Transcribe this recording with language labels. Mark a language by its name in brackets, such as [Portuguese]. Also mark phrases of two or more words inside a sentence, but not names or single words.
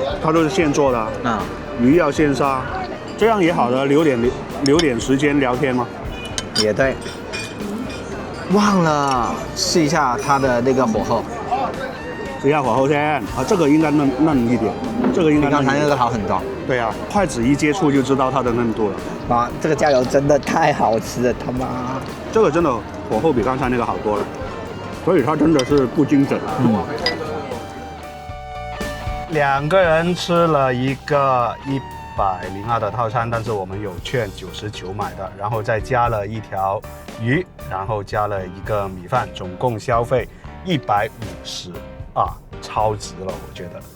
[Chinese] 它都是現做的。魚要現殺，這樣也好的，留點時間聊天嘛。也對。忘了試一下它的那個火候。試一下火候先這個應該嫩一點，這個應該比剛才那個好很多。對啊，筷子一接觸就知道它的嫩度了。哇，這個醬油真的太好吃了，他媽！這個真的火候比剛才那個好多了，所以它真的是不精準。2個人吃了一個102的套餐，但是我們有券99買的，然後再加了一條魚，然後加了一個米飯，總共消費150超值了，我覺得。